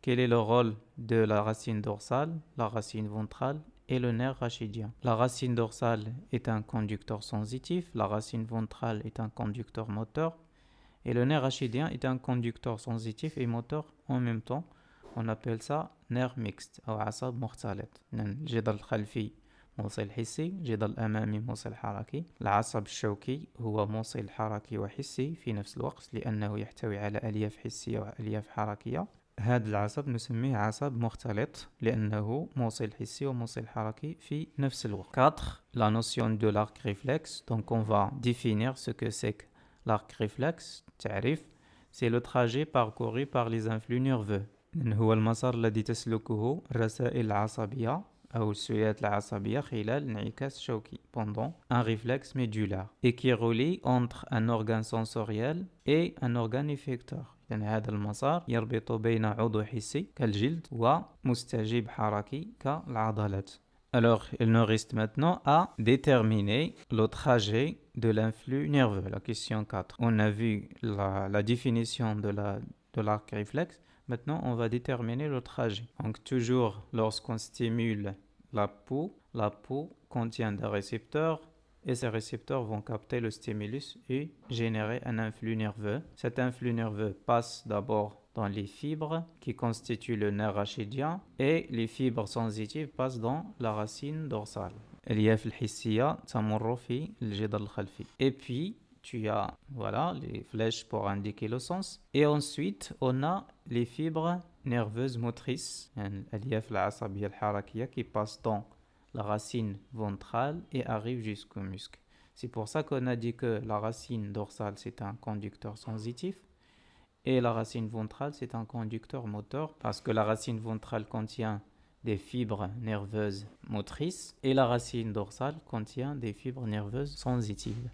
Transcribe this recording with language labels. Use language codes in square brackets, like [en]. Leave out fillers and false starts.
[fr] Quel est le rôle de la racine dorsale, la racine ventrale et le nerf rachidien? La racine dorsale est un conducteur sensitif, la racine ventrale est un conducteur moteur et le nerf rachidien est un conducteur sensitif et moteur en même temps. On appelle ça nerf mixte [ar] أو عصب مختلط. الجدر الخلفي موصل حسي، الجدر الأمامي موصل حركي. العصب الشوكي هو موصل حركي وحسي في نفس الوقت لأنه يحتوي على ألياف حسية وألياف حركية. هذا العصب نسميه عصب مختلط لأنه موصل حسي وموصل حركي في نفس الوقت. 4. [fr] La notion de l'arc réflexe. Donc on va définir ce que c'est que l'arc réflexe. [ar] تعريف. [fr] C'est le trajet parcouru par les influx nerveux. [ar] هو المسار الذي تسلكه الرسائل العصبية أو السيولات العصبية خلال انعكاس شوكي [fr] pendant un réflexe médulaire et qui relie entre un organe sensoriel et un organe effecteur. [ar] يعني هذا المسار يربط بين عضو حسي كالجلد ومستجيب حركي كالعضلات. [fr] Alors, il nous reste maintenant à déterminer le trajet de l'influx nerveux. La question 4. On a vu la définition de l'arc réflexe. Maintenant, on va déterminer le trajet. Donc, toujours lorsqu'on stimule la peau contient des récepteurs et ces récepteurs vont capter le stimulus et générer un influx nerveux. Cet influx nerveux passe d'abord dans les fibres qui constituent le nerf rachidien et les fibres sensitives passent dans la racine dorsale. [ar] الألياف الحسية تمر في الجدار الخلفي. [fr] Et puis, tu as voilà, les flèches pour indiquer le sens. Et ensuite, on a les fibres nerveuses motrices, [ar] الألياف العصبية الحركية [fr] qui passent dans la racine ventrale et arrivent jusqu'au muscle. C'est pour ça qu'on a dit que la racine dorsale, c'est un conducteur sensitif et la racine ventrale, c'est un conducteur moteur parce que la racine ventrale contient des fibres nerveuses motrices et la racine dorsale contient des fibres nerveuses sensitives.